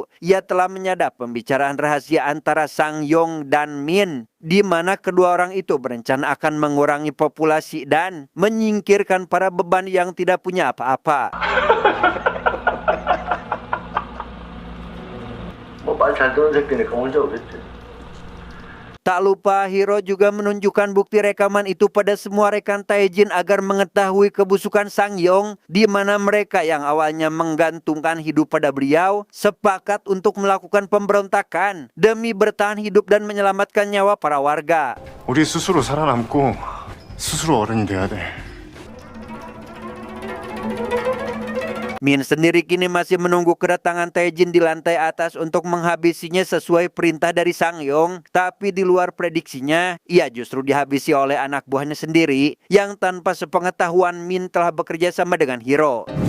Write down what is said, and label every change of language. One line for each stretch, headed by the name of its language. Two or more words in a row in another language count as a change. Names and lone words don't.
Indonesian: Ia telah menyadap pembicaraan rahasia antara Sangyong dan Min, di mana kedua orang itu berencana akan mengurangi populasi dan menyingkirkan para beban yang tidak punya apa-apa.
Korean: 말 잘 듣는 새끼니까 문제 없겠지.
Indonesian: Tak lupa, Hiro juga menunjukkan bukti rekaman itu pada semua rekan Taejin agar mengetahui kebusukan Sangyong, di mana mereka yang awalnya menggantungkan hidup pada beliau sepakat untuk melakukan pemberontakan demi bertahan hidup dan menyelamatkan nyawa para warga.
Korean: 우리 스스로 살아남고 스스로 어른이 돼야 돼.
Indonesian: Min sendiri kini masih menunggu kedatangan Taejin di lantai atas untuk menghabisinya sesuai perintah dari Sangyong. Tapi di luar prediksinya, ia justru dihabisi oleh anak buahnya sendiri yang tanpa sepengetahuan Min telah bekerja sama dengan Hiro.